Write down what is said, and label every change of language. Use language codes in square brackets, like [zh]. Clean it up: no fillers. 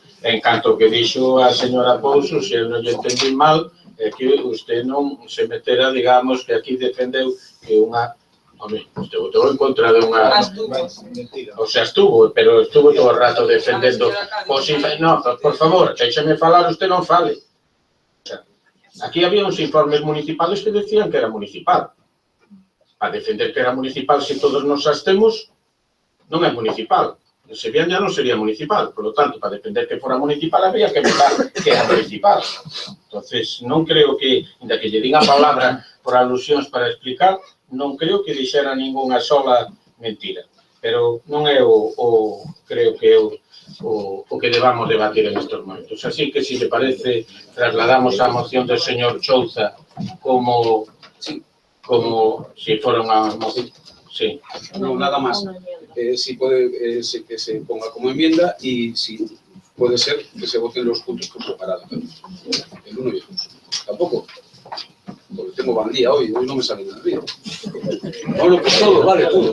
[gl] En canto que dixo a señora Pouso, se eu non lle entendí mal, é que usted non se metera, digamos, que aquí defendeu que unha... Home, usted votou en contra de unha... O sea, estuvo, pero estuvo todo o rato defendendo... No, por favor, deixeme falar, usted non fale. O sea, aquí había uns informes municipales que decían que era municipal. Para defender que era municipal, se todos nos abstemos, non é municipal. Se bien ya non sería municipal, [es] por lo tanto, [gl] para defender que fora municipal, habría que votar que era municipal. Entonces, non creo que, ainda que lle diga a palabra por alusións para explicar, non creo que dixera ningunha sola mentira. Pero non é creo que é o que debamos debatir en estes momentos. Así que, se lle parece, trasladamos a moción do señor Chouza como si fora unha moción. [es] Sí. No, nada más. Si puede que se ponga como enmienda y si puede ser que se voten los puntos por separado. El uno y el dos. Tampoco. Porque tengo bandía hoy no me sale nada bien. Bueno, pues todo, vale, todo.